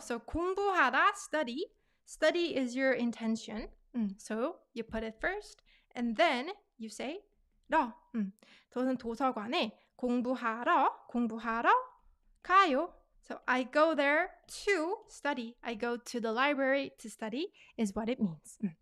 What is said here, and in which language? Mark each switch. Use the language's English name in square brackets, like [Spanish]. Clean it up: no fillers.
[English] So 공부하다, study. Study is your intention. So you put it first and then you say 러. [Korean] 저는 도서관에 공부하러 가요. [English] So I go there to study. I go to the library to study is what it means.